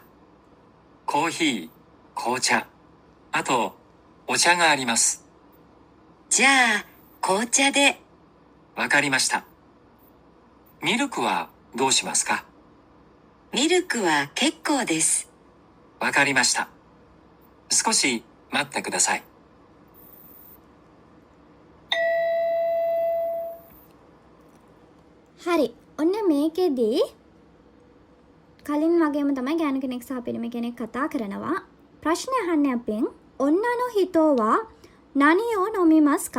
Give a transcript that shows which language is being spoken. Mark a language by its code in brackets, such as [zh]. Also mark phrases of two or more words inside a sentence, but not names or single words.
[ja] コーヒー、紅茶、あとお茶があります。じゃあ、紅茶で。わかりました。ミルクはどうしますか？ミルクは結構です。わかりました。少し待ってください。 [si] හරි. ඔන්න මේකෙදී කලින් වගේම තමයි ගෑනු කෙනෙක් සහ පිරිමි කෙනෙක් කතා කරනවා. ප්‍රශ්න අහන්නේ අපෙන් [ja] 女の人は 何を 飲みますか.